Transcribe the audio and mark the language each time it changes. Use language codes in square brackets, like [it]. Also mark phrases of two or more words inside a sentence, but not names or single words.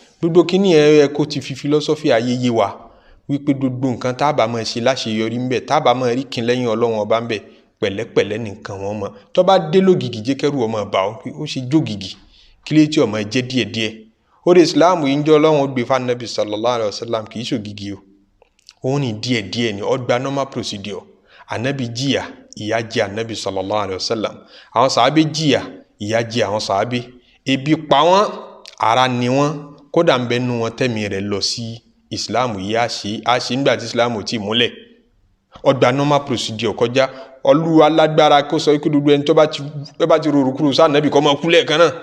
[yo] Gbogbo kíní ẹ yẹ kó ti fi philosophy ayé yé wa. Wípé gbogbo nǹkan tá a bá máa ṣe láṣeyọrí ńbẹ̀, tá a bá máa rí kin lẹ́yìn Ọlọ́run ọba ńbẹ̀, pẹ̀lẹ́pẹ̀lẹ́ nìkan wọ́n mọ̀. Tó bá dé lógìgì, jẹ́ kẹ́rù ọmọ bà ọ́, pé ó ṣe jógìgì. Kí ló tí ọmọ jẹ́ díẹ̀díẹ̀? Oore Islam yìí ń jẹ́ Ọlọ́run ó gbé fún Ànábì [ar] صلى الله عليه وسلم, [yo] kì í ṣògìgì o. Ó rìn díẹ̀díẹ̀ ni, ó gba [en] normal procedure. [yo] Ànábì jìyà, ìyà jẹ Ànábì [ar] صلى الله عليه وسلم. [yo] Àwọn sàábé jìyà, ìyà jẹ àwọn sàábé. Ebi pa wọ́n, ara ni wọ́n. Kódà ń bẹ nínú wọn tẹ́mi rẹ̀ lọ sí Islam yìí, á ṣe, á ṣe nígbà tí Islam ò tíì múlẹ̀. Ó gba [en] normal procedure [yo] kọjá. Olúwa lágbára kó sọ pé gbogbo ẹni tó bá ti, tó bá ti rorò kúrò sí Ànábì kó máa kú lẹ́ẹ̀kan náà.